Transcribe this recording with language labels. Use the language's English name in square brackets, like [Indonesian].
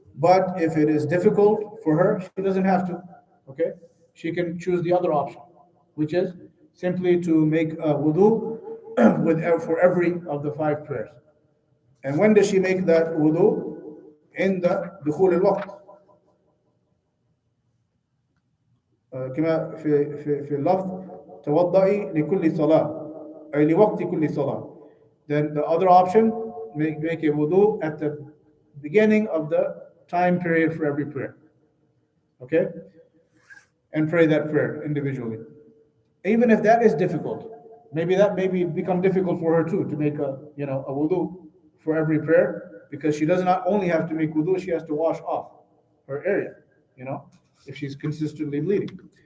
[English] But if it is difficult for her, she doesn't have to. Okay? She can choose the other option, which is simply to make a wudu for every of the 5 prayers. And when does she make that wudu? In the دخول الوقت. [Arabic] كما في اللفظ توضئي لكل صلاة أي لوقت كل صلاة. [English] Then the other option, make a wudu at the beginning of the time period for every prayer. Okay? And pray that prayer individually. Even if that is difficult, maybe that become difficult for her too, to make a wudu for every prayer, because she does not only have to make wudu, she has to wash off her area, if she's consistently bleeding.